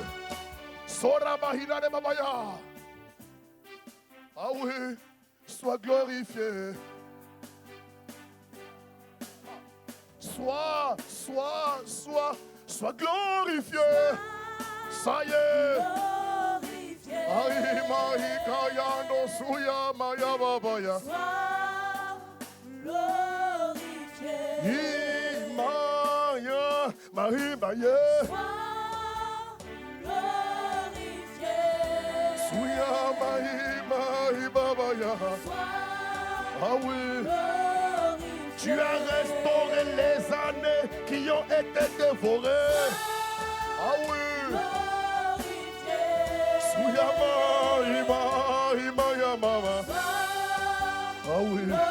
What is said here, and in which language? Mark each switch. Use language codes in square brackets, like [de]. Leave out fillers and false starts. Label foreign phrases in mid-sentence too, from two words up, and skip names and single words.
[fr] Sorabahina de Babaya. Ah oui, sois glorifié. Sois glorifié. Ça y est. Aïe, mahi, kayando, suya, maya, babaya. Maya, mahi, maye. Suya, mahi, babaya. Ah oui. Tu as restauré les années qui ont été dévorées. Ah oui. Ah oui.